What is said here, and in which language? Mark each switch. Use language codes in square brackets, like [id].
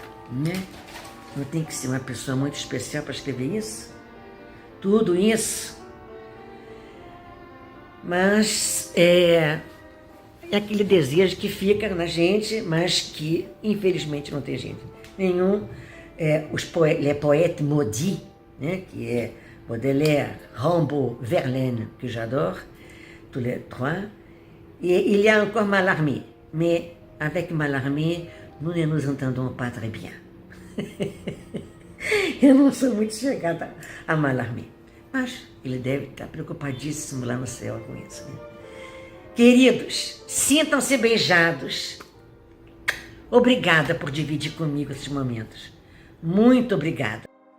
[pt] Né? Não tem que ser uma pessoa muito especial para escrever isso? Tudo isso. Mas é aquele desejo que fica na gente, mas que infelizmente não tem jeito nenhum. [fr] Les poètes maudits, né, qui est Baudelaire, Rimbaud, Verlaine, que j'adore, tous les trois. Et il y a encore Mallarmé, mais avec Mallarmé, nous ne nous entendons pas très bien. [pt] Eu não sou muito chegada a Mallarmé, mas ele deve estar preocupadíssimo lá no céu com isso, né? Queridos, sintam-se beijados. Obrigada por dividir comigo esses momentos. Muito obrigada.